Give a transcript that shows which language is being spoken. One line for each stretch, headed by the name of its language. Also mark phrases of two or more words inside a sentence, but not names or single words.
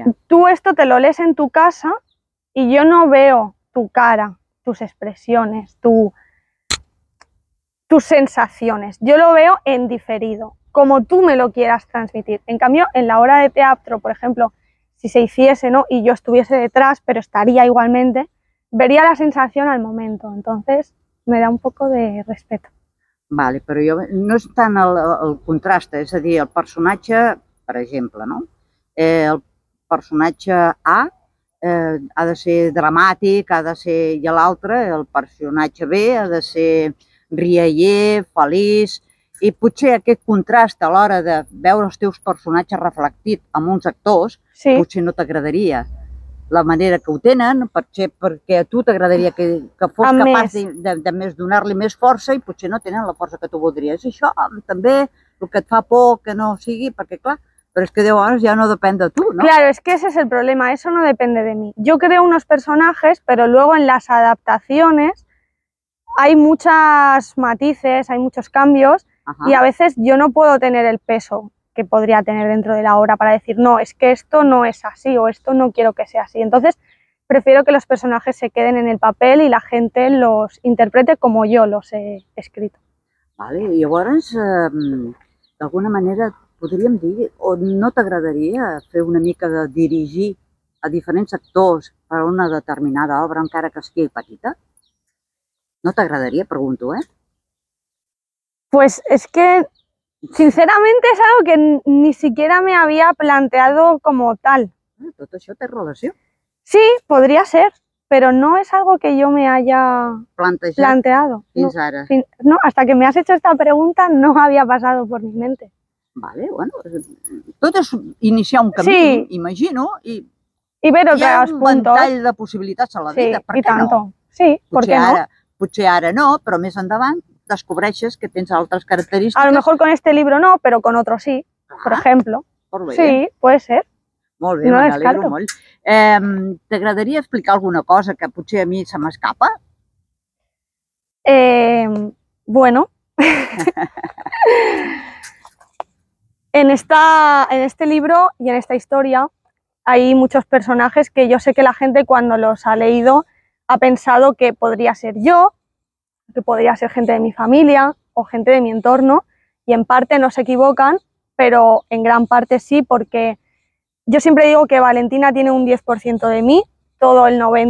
Spanish: Tú esto te lo lees en tu casa y yo no veo tu cara, tus expresiones, tus sensaciones. Yo lo veo en diferido, como tú me lo quieras transmitir. En cambio, en la obra de teatro, por ejemplo, si se hiciese, ¿no?, y yo estuviese detrás, pero estaría igualmente, vería la sensación al momento. Entonces, me da un poco de respeto.
Catalan: Vale, però jo, no és tant el contrast, és a dir, el personatge, per exemple, no? El personatge A ha de ser dramàtic, ha de ser, i l'altre, el personatge B, ha de ser rialler, feliç, i potser aquest contrast a l'hora de veure els teus personatges reflectit amb uns actors,
Spanish: Sí.
Catalan: potser no t'agradaria la manera que ho tenen, perquè a tu t'agradaria que fos Amb capaç més. de més donar-li més força i potser no tenen la força que tu voldries. Això també, el que et fa por que no sigui, perquè clar, però és que 10 hores ya no depèn de tu, ¿no?
Spanish: Claro, es que ese es el problema, eso no depende de mí. Yo creo unos personajes, pero luego en las adaptaciones hay muchos matices, hay muchos cambios. Ajá. Y a veces yo no puedo tener el peso que podría tener dentro de la obra para decir, no, es que esto no es así o esto no quiero que sea así. Entonces, prefiero que los personajes se queden en el papel y la gente los interprete como yo los he escrito.
Catalan: Vale, i llavors, d'alguna manera, podríem dir, o no t'agradaria fer una mica de dirigir a diferents actors per a una determinada obra, encara que sigui petita? No t'agradaria, pregunto, eh?
Spanish: Pues es que, sinceramente, es algo que ni siquiera me había planteado como tal.
Catalan: Tot això té relació.
Spanish: Sí, podría ser, pero no es algo que yo me haya planteado.
Catalan: Fins ara.
Spanish: No, hasta que me has hecho esta pregunta no había pasado por mi mente.
Catalan: Vale, bueno, tot és iniciar un camí,
Spanish: Sí.
Catalan: imagino, i
Spanish: ver
Catalan: hi ha
Spanish: otros
Catalan: un
Spanish: puntos.
Catalan: ventall de possibilitats a la vida, per
Spanish: y
Catalan: què no?
Spanish: tanto. Sí, ¿por qué no?
Catalan: Potser ara no, però més endavant descobreixes que tens altres característiques.
Spanish: A lo mejor con este libro no, pero con otro sí, por ejemplo.
Catalan: Molt bé.
Spanish: Sí, puede ser.
Catalan: Molt bé,
Spanish: No
Catalan: me n'alegro
Spanish: descarto.
Catalan: molt. T'agradaria explicar alguna cosa que potser a mi se m'escapa?
Spanish: Bueno, en este libro y en esta historia hay muchos personajes que yo sé que la gente cuando los ha leído ha pensado que podría ser yo, que podría ser gente de mi familia o gente de mi entorno, y en parte no se equivocan, pero en gran parte sí, porque yo siempre digo que Valentina tiene un 10% de mí, todo el